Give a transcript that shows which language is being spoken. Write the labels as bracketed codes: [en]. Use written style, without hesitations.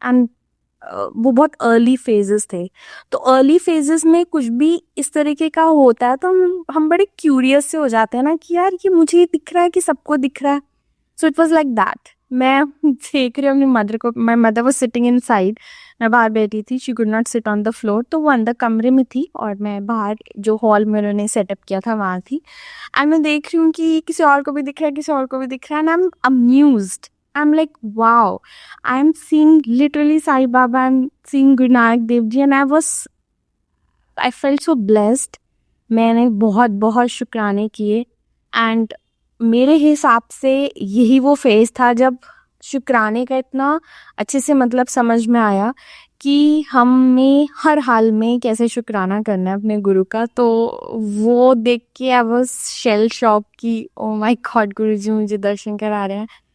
[hi] And वो बहुत early phases थे. तो अर्ली फेजेस में कुछ भी इस तरीके का होता है तो हम बड़े क्यूरियस से हो जाते हैं ना कि यार ये मुझे दिख रहा है कि सबको दिख रहा है. [en] So it was like that. [hi] मैं देख रही हूँ अपनी मदर को. [en] My mother was sitting inside. [hi] मैं बाहर बैठी थी. [en] She could not sit on the floor. [hi] तो वो अंदर कमरे में थी और मैं बाहर जो हॉल में उन्होंने सेटअप किया था वहाँ थी. एंड मैं देख रही हूँ कि किसी और को भी दिख रहा है, किसी और को भी दिख रहा है. [en] And I am amused. I'm like, wow, I'm seeing literally Sai Baba, I'm seeing Guru Nanak Dev Ji, and I felt so blessed. [hi] मैंने बहुत बहुत शुक्राने किए. एंड मेरे हिसाब से यही वो फेज था जब शुक्राने का इतना अच्छे से मतलब समझ में आया कि हमें हर हाल में कैसे शुक्राना करना है अपने गुरु का. तो वो देख के [en] I was shell shock [hi] कि [en] oh my god, [hi] गुरु जी मुझे दर्शन करा रहे हैं.